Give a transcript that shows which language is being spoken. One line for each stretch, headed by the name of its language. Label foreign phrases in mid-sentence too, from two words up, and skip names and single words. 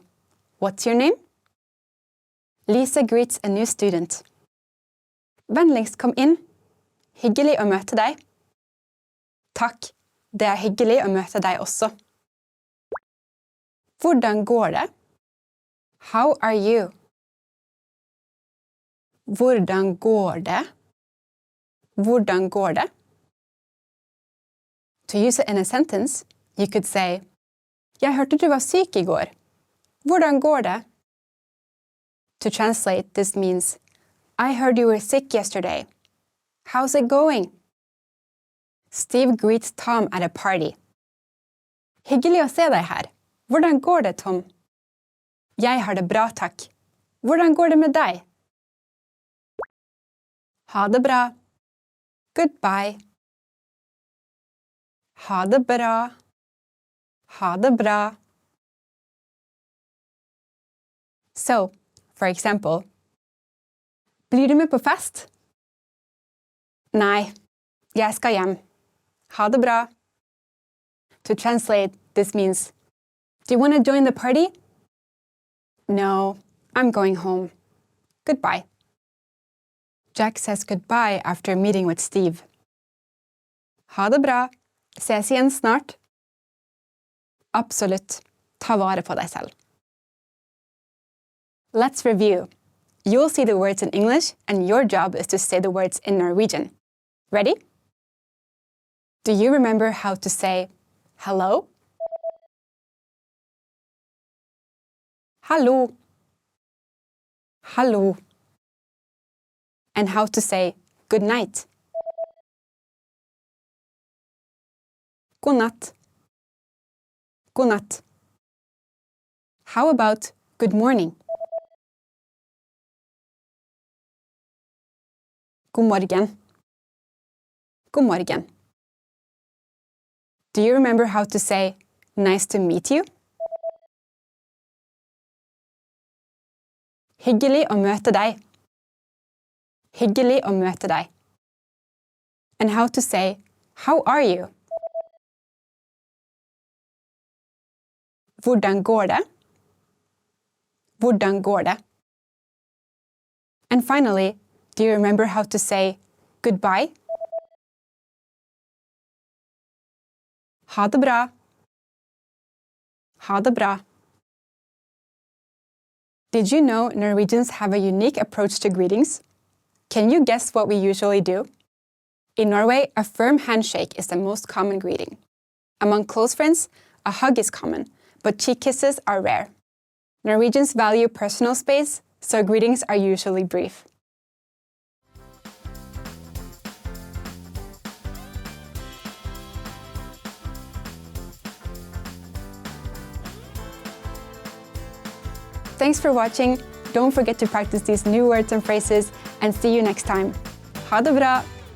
English: What's your name? Lisa greets a new student.
Norwegian: Vennligst kom inn. Hyggelig å møte deg. Takk, det hyggelig å møte deg også. Hvordan går det?
English: How are you?
Norwegian: Hvordan går det? Hvordan går det?
English: To use it in a sentence, you could say
Norwegian: Jeg hørte du var syk I går. Hvordan går det?
English: To translate, this means I heard you were sick yesterday. How's it going? Steve greets Tom at a party.
Norwegian: Hyggelig å se deg her. Hvordan går det, Tom? Jeg har det bra, takk. Hvordan går det med deg? Ha det bra. Goodbye. Ha det bra. Ha det bra.
English: So, for example,
Norwegian: blir du med på fest? Nei, jeg skal hjem. Ha det bra.
English: To translate, this means, do you want to join the party? No, I'm going home. Goodbye. Jack says goodbye after meeting with Steve.
Norwegian: Ha det bra. Ses igjen snart. Absolutt. Ta vare på deg selv.
English: Let's review. You'll see the words in English, and your job is to say the words in Norwegian. Ready? Do you remember how to say hello?
Norwegian: Hallo. Hallo.
English: And how to say good night?
Norwegian: God natt. God natt.
English: How about good morning?
Norwegian: God morgen. God morgen.
English: Do you remember how to say nice to meet you?
Norwegian: Hyggelig å møte deg. Hyggelig å møte deg.
English: And how to say how are you?
Norwegian: Hvordan går det? Hvordan går det?
English: And finally, do you remember how to say goodbye?
Norwegian: Ha det bra. Ha det bra.
English: Did you know Norwegians have a unique approach to greetings? Can you guess what we usually do? In Norway, a firm handshake is the most common greeting. Among close friends, a hug is common, but cheek kisses are rare. Norwegians value personal space, so greetings are usually brief. Thanks for watching. Don't forget to practice these new words and phrases, and see you next time.
Norwegian: Ha det bra!